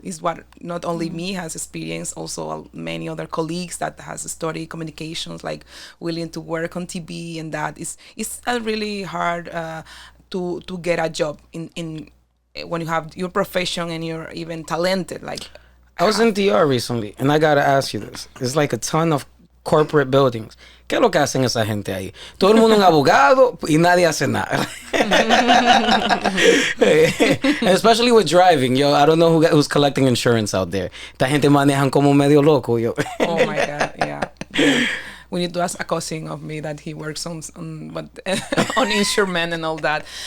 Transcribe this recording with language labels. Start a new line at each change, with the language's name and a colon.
English: Is what not only me has experienced, also many other colleagues that has studied communications, like willing to work on TV, and that it's really hard to get a job in when you have your profession and you're even talented. Like I was in DR recently, and I gotta ask you this: it's like a ton of corporate buildings.
Spanish: ¿Qué es lo que hacen esa gente ahí? Todo el mundo es un abogado y nadie hace nada.
English: Especially with driving, yo. I don't know who's collecting insurance out there.
Spanish: Esta gente manejan como medio loco, yo.
English: Oh my God, yeah. We need to ask a cousin of me that he works on insurance and all that.